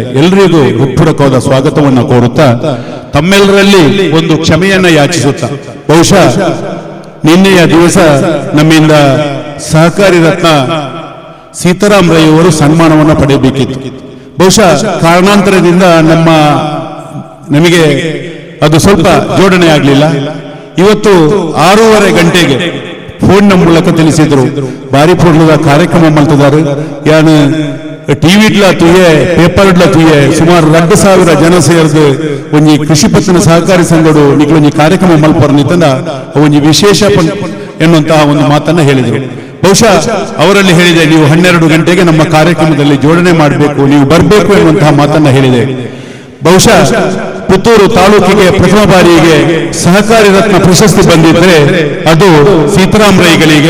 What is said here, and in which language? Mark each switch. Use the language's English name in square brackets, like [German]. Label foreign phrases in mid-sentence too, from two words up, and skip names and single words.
[Kannada] ಎಲ್ಲರಿಗೂ ಹೃತ್ಪೂರ್ವಕವಾದ ಸ್ವಾಗತವನ್ನು ಕೋರುತ್ತಾ ತಮ್ಮೆಲ್ಲರಲ್ಲಿ ಒಂದು ಕ್ಷಮೆಯನ್ನ ಯಾಚಿಸುತ್ತಾ, ಬಹುಶಃ ನಿನ್ನೆಯ ದಿವಸ ನಮ್ಮಿಂದ ಸಹಕಾರಿ ರತ್ನ ಸೀತಾರಾಮ್ ರೈ ಅವರು ಸನ್ಮಾನವನ್ನು ಪಡೆಯಬೇಕಿತ್ತು. ಬಹುಶಃ ಕಾರಣಾಂತರದಿಂದ ನಮಗೆ ಅದು ಸ್ವಲ್ಪ ಜೋಡಣೆ ಆಗಲಿಲ್ಲ. ಇವತ್ತು 6:30 ಗಂಟೆಗೆ ಫೋನ್ನ ಮೂಲಕ ತಿಳಿಸಿದ್ರು ಬಾರಿ ಪೂರ್ಣದ ಕಾರ್ಯಕ್ರಮ ಮಲ್ತಿದ್ದಾರೆ. [Tulu] ಯಾನು ಟಿವಿಡ್ಲ ತುಯೆ ಪೇಪರ್ಡ್ಲ ತುಯೆ ಸುಮಾರು 2,000 ಜನ ಸೇರಿದು ಒಂಜಿ ಕೃಷಿ ಪತ್ತಿನ ಸಹಕಾರಿ ಸಂಘಡು ನಿಕ್ಲೊಂಜಿ ಕಾರ್ಯಕ್ರಮ ಮಲ್ಪರ್ನಿತ್ತಂದ ಒಂಜಿ ವಿಶೇಷ [Kannada] ಎನ್ನುವಂತಹ ಒಂದು ಮಾತನ್ನ ಹೇಳಿದರು. ಬಹುಶಃ ಅವರಲ್ಲಿ ಹೇಳಿದೆ, ನೀವು 12 ಗಂಟೆಗೆ ನಮ್ಮ ಕಾರ್ಯಕ್ರಮದಲ್ಲಿ ಜೋಡಣೆ ಮಾಡಬೇಕು, ನೀವು ಬರಬೇಕು ಎನ್ನುವಂತಹ ಮಾತನ್ನ ಹೇಳಿದೆ. ಬಹುಶಃ ಪುತ್ತೂರು ತಾಲೂಕಿಗೆ ಪ್ರಥಮ ಬಾರಿಗೆ ಸಹಕಾರಿ ರತ್ನ ಪ್ರಶಸ್ತಿ ಬಂದಿದ್ರೆ ಅದು ಸೀತಾರಾಮ್ ರೈಗಳಿಗೆ.